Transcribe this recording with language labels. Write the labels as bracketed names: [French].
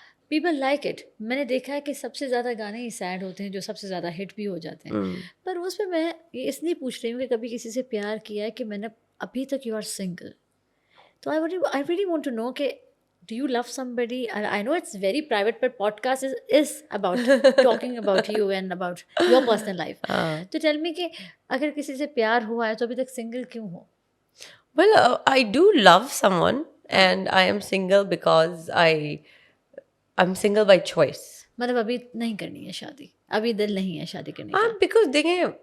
[English] People like it. [Urdu] میں نے دیکھا ہے کہ سب سے زیادہ گانے ہی سیڈ ہوتے ہیں جو سب سے زیادہ ہٹ بھی ہو جاتے ہیں. پر اس پہ میں یہ اس لیے پوچھ رہی ہوں کہ کبھی کسی سے پیار کیا ہے کہ میں نے ابھی تک [English] you are single, [Urdu] تو [English] I really want to know [Urdu] کہ [English] Do you love somebody? I know it's very private, but podcast is about talking about you and about your personal life. [Urdu] تو [English] tell me [Urdu] کہ اگر کسی سے پیار ہوا ہے تو ابھی تک سنگل کیوں ہو؟ [English] Well, I do love someone and I am single because I'm single by choice. [Urdu] مطلب ابھی نہیں کرنی ہے شادی, ابھی دل نہیں ہے شادی کرنے کا. [English] Because دیکھیں